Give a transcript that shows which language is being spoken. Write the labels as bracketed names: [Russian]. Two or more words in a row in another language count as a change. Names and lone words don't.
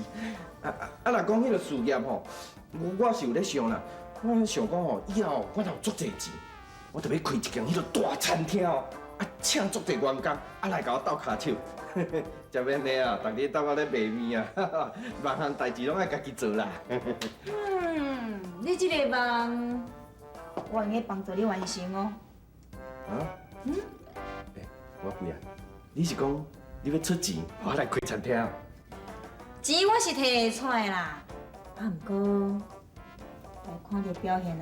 [Min Nan Chinese] 若讲迄个事业吼，我是有咧想啦。我想讲吼，以后我若有足侪钱，我就要开一间迄个大餐厅哦，请足侪员工，来甲我斗骹手。食免咧啊，逐日斗我咧卖面啊，万项代志拢爱家己做啦。你这个梦，我愿意帮助你完成哦。我贵啊，你是讲你要出钱，我来开餐厅。钱我是摕会出来啦，不过来看着表现啊。